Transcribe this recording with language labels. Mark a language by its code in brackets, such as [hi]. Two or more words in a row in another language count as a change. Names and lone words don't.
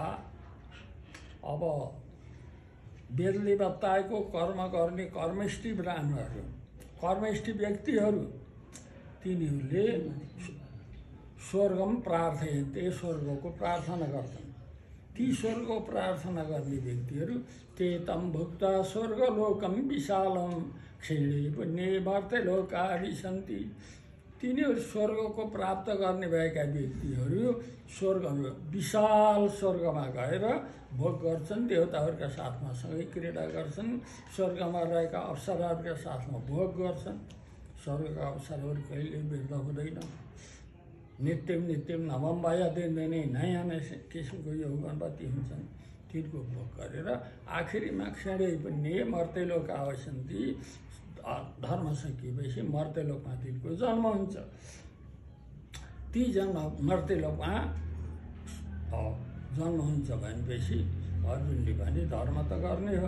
[ne] अब वेदले बताएको कर्म गर्ने कर्मष्ठी ब्राह्मणहरू, कर्मष्ठी व्यक्तिहरू, तिनीहरूले [sa] स्वर्गम प्रार्थयन्ते, [ne] स्वर्गको प्रार्थना गर्छन्। ती स्वर्गको प्रार्थना गर्ने व्यक्तिहरू [sa] ते तम भुक्ता स्वर्गलोकम विशालम क्षीणे पुण्ये मर्त्यलोका विसन्ति। [ne] तिनीहरू स्वर्गको प्राप्त गर्ने भएका व्यक्तिहरू स्वर्ग विशाल स्वर्गमा गएर भोग गर्छन्, देवताहरूका साथमा सँगै क्रीडा गर्छन्, स्वर्गमा रहेका अप्सराहरूका साथमा भोग गर्छन्। स्वर्गका अप्सराहरू कहिले वृद्ध हुँदैन। [sa] नित्यम नवम भया [ne] दिनदिनै नयाँ नयाँ किसिमको यौवनवती हुन्छन्। तिनको भोग गरेर आखिरीमा क्षणै पनि [sa] मर्त्यलोक आवसन्ती, [ne] धर्म सकिएपछि मर्त्यलोकमा तिनको जन्म हुन्छ। ती मर्त्यलोकमा जन्म हुन्छ भनेपछि अर्जुनले भने धर्म त गर्ने हो।